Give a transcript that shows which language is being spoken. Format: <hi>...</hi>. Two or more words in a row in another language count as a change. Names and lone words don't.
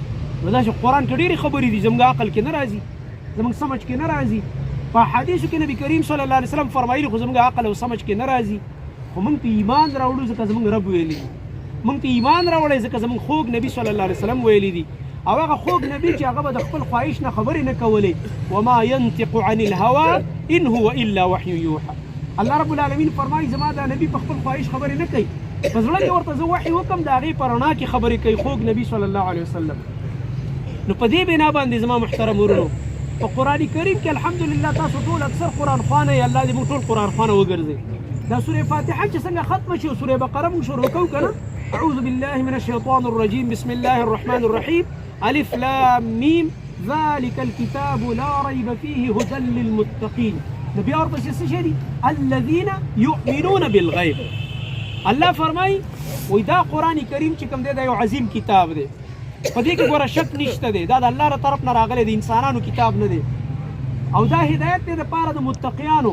<ps>نو دا چې قرآن کې ډېرې خبرې دي زموږ عقل کې نه راځي، زموږ سمج کې نه راځي. په حدیثو کې نبی کریم</ps> <ar>صلی الله علیه وسلم</ar> <ps>فرمایلي خو زموږ عقل او سمج کې نه راځي. خو موږ په ایمان راوړو ځکه زموږ رب ویلي دي، موږ په ایمان راوړی ځکه زموږ خوږ نبي</ps> <ar>صلی الله علیه وسلم</ar> <ps>ویلي دي. او هغه خوږ نبي چې هغه به د خپل خواهش نه خبرې نه کولې،</ps> <ar>وما ينطق عن الهوى ان هو الا وحي یوحى. الله رب العالمین</ar> <ps>فرمایي زما دا نبي په خپل خواهش خبرې نه کوي، په زړه کې ورته زه وحي وکړم د هغې په رڼا کې خبرې کوي خوږ نبي</ps> <ar>صلی الله علیه وسلم.</ar> <ps>نو په دې بنا باندې زما محترم ورونو په قرآن کریم کې الحمدلله تاسو ټول اکثر قرآن خوانه یې، الله دې موږ ټول قرآن خوانه وګرځي. دا سورې فاتحه چې څنګه ختمه شي او سورې بقره موږ شروع کوو که نه،</ps> <ar>اعوذ بالله من الشیطان الرجیم بسم الله الرحمن الرحیم الف لام میم ذلك الكتاب لا ريب فيه هدى للمتقين.</ar> <ps>نو بیا ورپسې څه شی دي؟</ps> <ar>الذین یؤمنون بالغیب.</ar> <ps>الله فرمایي وایي دا قرآن کریم چې کوم دی دا یو عظیم کتاب دی، په دې کې ګوره شک نشته دی، دا د الله له طرف نه راغلی د انسانانو کتاب نه دی او دا هدایت دی دپاره د متقیانو.</ps>